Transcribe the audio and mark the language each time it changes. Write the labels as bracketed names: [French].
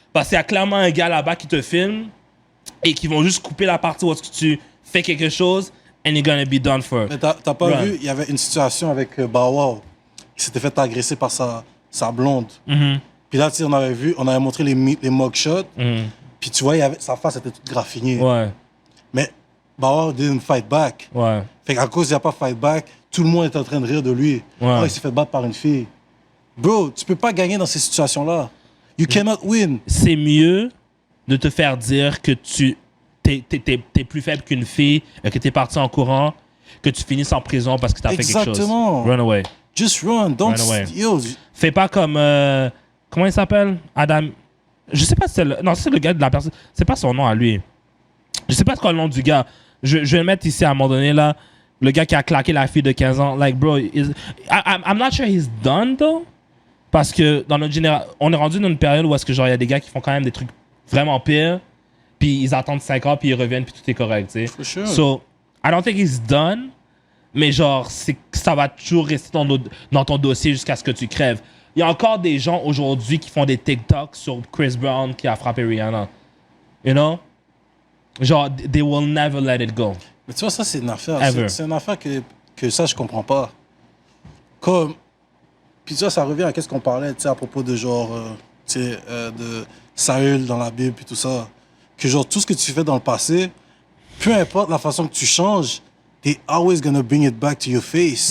[French] Parce qu'il y a clairement un gars là-bas qui te filme et qui vont juste couper la partie où est-ce que tu fais quelque chose and you're gonna be done for. Mais t'as pas vu, il y avait une situation avec Bow Wow qui s'était fait agresser par sa blonde. Puis là, tu sais, on avait montré les mugshots. Puis tu vois, sa face était toute graffinée. Ouais. [English] Mais Bow Wow didn't fight back. [French] Ouais. Fait qu'à cause il n'y a pas fight back, tout le monde est en train de rire de lui. Ouais. Oh, il s'est fait battre par une fille. Bro, tu peux pas gagner dans ces situations-là. [English] You cannot win. C'est [French] mieux de te faire dire que t'es plus faible qu'une fille, que t'es parti en courant, que tu finisses en prison parce que t'as fait quelque chose. Exactement. [English] Run away. Just run. Don't... [French] Run away. Fais pas comme... comment il s'appelle? Adam... Je sais pas si c'est le... Non, c'est le gars de la personne. C'est pas son nom à lui. Je sais pas c'est quoi le nom du gars. Je vais le mettre ici à un moment donné, là. Le gars qui a claqué la fille de 15 ans. [English] Like, bro, I'm not sure he's done, though. [French] Parce que dans notre génération... On est rendu dans une période où est-ce que genre il y a des gars qui font quand même des trucs vraiment pires. Puis ils attendent 5 ans, puis ils reviennent, puis tout est correct, tu sais. [English] For sure. So, I don't think he's done. [French] Mais genre, ça va toujours rester dans ton dossier jusqu'à ce que tu crèves. Il y a encore des gens aujourd'hui qui font des TikToks sur Chris Brown qui a frappé Rihanna. [English] You know? Genre, they will never let it go. [French] Mais tu vois, ça, c'est une affaire. [English] Ever. [French] C'est une affaire que ça, je comprends pas. Comme. Puis ça revient à ce qu'on parlait, tu sais, à propos de genre. Tu sais, de Saül dans la Bible, puis tout ça. Que genre, tout ce que tu fais dans le passé, peu importe la façon que tu changes, they're always gonna bring it back to your face.